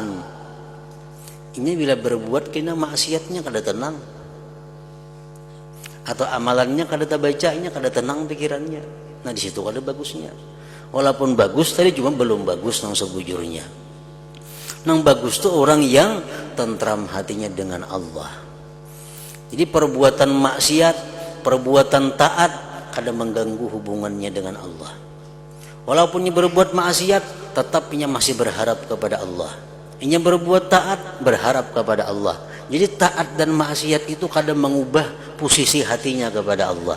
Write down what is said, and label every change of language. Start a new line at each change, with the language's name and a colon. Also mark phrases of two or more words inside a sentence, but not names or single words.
Banjar: Ini bila berbuat kena maksiatnya kada tenang. Atau amalannya kada bacanya kada tenang pikirannya. Nah di situ kada bagusnya. Walaupun bagus tadi cuma belum bagus nang sebujurnya. Nang bagus tuh orang yang tentram hatinya dengan Allah. Jadi perbuatan maksiat, perbuatan taat kada mengganggu hubungannya dengan Allah.
Indonesian: Walaupun ia berbuat maksiat, tetap ia masih berharap kepada Allah. Ia berbuat taat, berharap kepada Allah. Jadi taat dan maksiat itu kadang mengubah posisi hatinya kepada Allah.